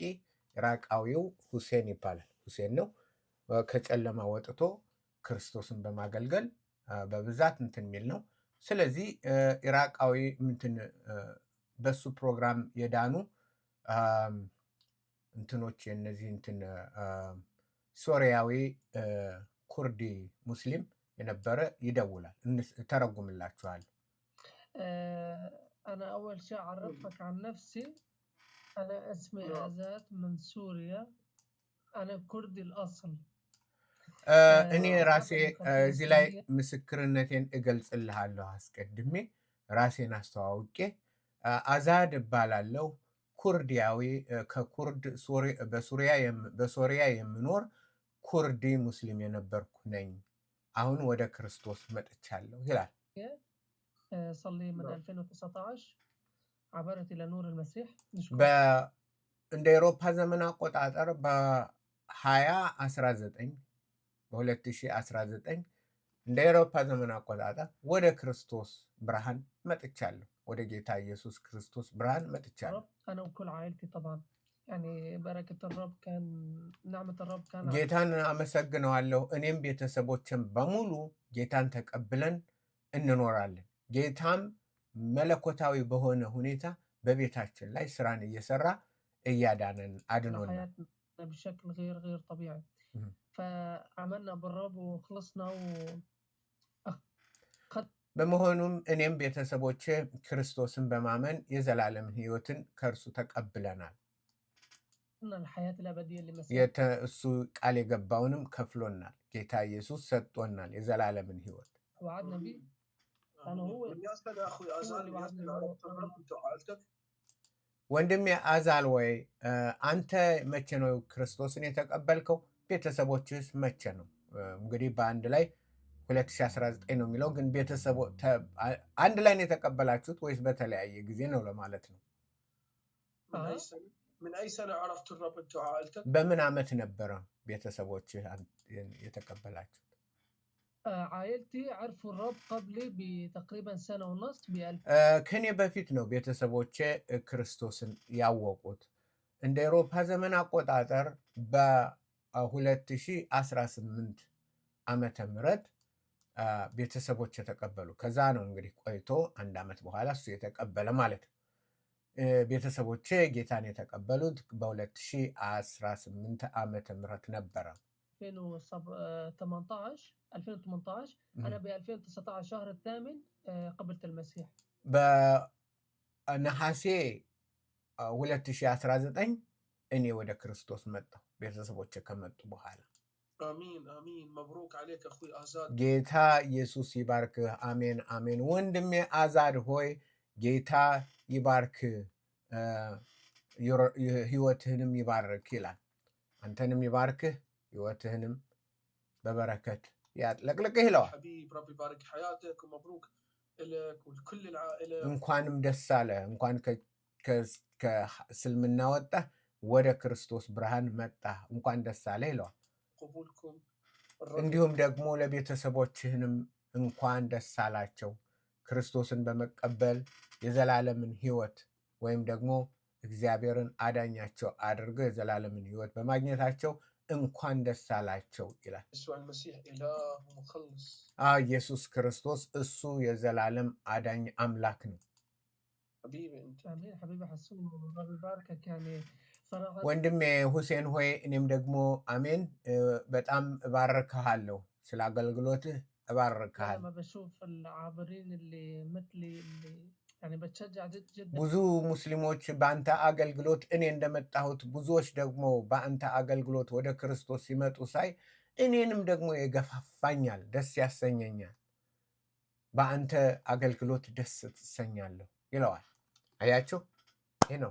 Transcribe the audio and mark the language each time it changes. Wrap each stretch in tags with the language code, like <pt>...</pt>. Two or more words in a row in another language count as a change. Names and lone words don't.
<am>ኢራቃዊው ሁሴን ይባላል። ሁሴን ነው ከጨለማ ወጥቶ ክርስቶስን በማገልገል በብዛት እንትን የሚል ነው። ስለዚህ ኢራቃዊ እንትን በሱ ፕሮግራም የዳኑ እንትኖች የነዚህ እንትን ሶሪያዊ ኩርዲ ሙስሊም የነበረ ይደውላል። ተረጉምላችኋል።</am> <ar>أنا أول شيء أعرفك عن نفسي. أنا اسمي عزات من سوريا. أنا كردي الأصل.</ar> <am>እኔ ራሴ እዚህ ላይ ምስክርነቴን እገልጽልሃለሁ። አስቀድሜ ራሴን አስተዋውቄ አዛድ እባላለሁ። ኩርዲያዊ ከኩርድ በሶሪያ የምኖር ኩርዲ ሙስሊም የነበርኩ ነኝ። አሁን ወደ ክርስቶስ መጥቻለሁ ይላል።</am> <ar>صار لي من 2019 عبرت إلى نور المسيح نشكر</ar> <am>እንደ ኤሮፓ ዘመን አቆጣጠር በ2019 በ2019 እንደ ኤሮፓ ዘመን አቆጣጠር ወደ ክርስቶስ ብርሃን መጥቻለሁ። ወደ ጌታ ኢየሱስ ክርስቶስ ብርሃን መጥቻለሁ።</am> <ar>الرب أنا وكل عائلتي طبعا يعني بركة الرب كان نعمة الرب كان على</ar> <am>ጌታን አመሰግነዋለሁ። እኔም ቤተሰቦችን በሙሉ ጌታን ተቀብለን እንኖራለን። ጌታም መለኮታዊ በሆነ ሁኔታ በቤታችን ላይ ስራን እየሰራ እያዳነን አድኖናል።</am> <ar>حياتنا بشكل غير طبيعي مم. فعملنا بالرب وخلصنا</ar> <am>በመሆኑም እኔም ቤተሰቦቼ ክርስቶስን በማመን የዘላለም ሕይወትን ከእርሱ ተቀብለናል።</am> <ar>وخلصنا الحياة الأبدية لمسيح</ar> <am>እሱ ቃል የገባውንም ከፍሎናል። ጌታ ኢየሱስ ሰጥቶናል የዘላለምን ሕይወት።</am> <ar>وعدنا به أنا هو من يسأل أخوي أزال اللي وعدني يسأل عرفت الرب أنت عائلتك؟</ar> <am>ወንድሜ አዛል ወይ አንተ መቼ ነው ክርስቶስን የተቀበልከው? ቤተሰቦችስ መቼ ነው? እንግዲህ በአንድ ላይ 2019 ነው የሚለው፣ ግን ቤተሰቦ አንድ ላይ ነው የተቀበላችሁት ወይስ በተለያየ ጊዜ ነው ለማለት ነው?</am> <ar>من أي سنة عرفت الرب أنت عائلتك؟</ar> <am>በምን ዓመት ነበረ ቤተሰቦች የተቀበላችሁት?</am> <ar>عائلتي عرفوا الرب قبلي بتقريبا سنة ونص</ar> <am>ከኔ በፊት ነው ቤተሰቦቼ ክርስቶስን ያወቁት። እንደ አውሮፓ ዘመን አቆጣጠር በ2018 ዓመተ ምህረት ቤተሰቦች የተቀበሉ። ከዛ ነው እንግዲህ ቆይቶ አንድ ዓመት በኋላ እሱ የተቀበለ ማለት ነው። ቤተሰቦቼ ጌታን የተቀበሉት በ2018 ዓመተ ምህረት ነበረ።</am> <ar>2018 أنا ب 2019 شهر الثامن قبلت المسيح</ar> <am>በነሐሴ 2019 እኔ ወደ ክርስቶስ መጣሁ ቤተሰቦቼ ከመጡ በኋላ።</am> <ar>آمين آمين مبروك عليك أخوي آزاد</ar> <am>ጌታ ኢየሱስ ይባርክህ። አሜን አሜን። ወንድሜ አዛድ ሆይ ጌታ ይባርክ፣ ህይወትህንም ይባርክ ይላል። አንተንም ይባርክህ፣ ህይወትህንም በበረከት ያጥለቅልቅህ ይለዋል።</am> <ar>حبيب ربي يبارك حياتك ومبروك لك ولكل العائلة።</ar> <am>እንኳንም ደስ አለ። እንኳን ከእስልምና ወጣህ ወደ ክርስቶስ ብርሃን መጣህ፣ እንኳን ደስ አለ ይለዋል።</am> <ar>قبولكم</ar> <am>እንዲሁም ደግሞ ለቤተሰቦችህንም እንኳን ደስ አላቸው። ክርስቶስን በመቀበል የዘላለምን ህይወት ወይም ደግሞ እግዚአብሔርን አዳኛቸው አድርገው የዘላለምን ህይወት በማግኘታቸው እንኳን ደስ አላቸው ይላል።</am> <ar>يسوع المسيح إله ومخلص</ar> <am>ኢየሱስ ክርስቶስ እሱ የዘላለም አዳኝ አምላክ ነው።</am> <ar>حبيبي أنت آمين حبيبي حسون ربي يباركك يعني صراحة</ar> <am>ወንድሜ ሁሴን ሆይ እኔም ደግሞ አሜን በጣም እባርክሃለሁ፣ ስለ አገልግሎትህ እባርክሃለሁ።</am> <ar>لما بشوف العابرين اللي مثلي اللي يعني بتشجع جدا</ar> <am>ብዙ ሙስሊሞች በአንተ አገልግሎት እኔ እንደመጣሁት ብዙዎች ደግሞ በአንተ አገልግሎት ወደ ክርስቶስ ሲመጡ ሳይ እኔንም ደግሞ የገፋፋኛል፣ ደስ ያሰኘኛል። በአንተ አገልግሎት ደስ ትሰኛለሁ ይለዋል። አያችሁ፣ ይህ ነው</am>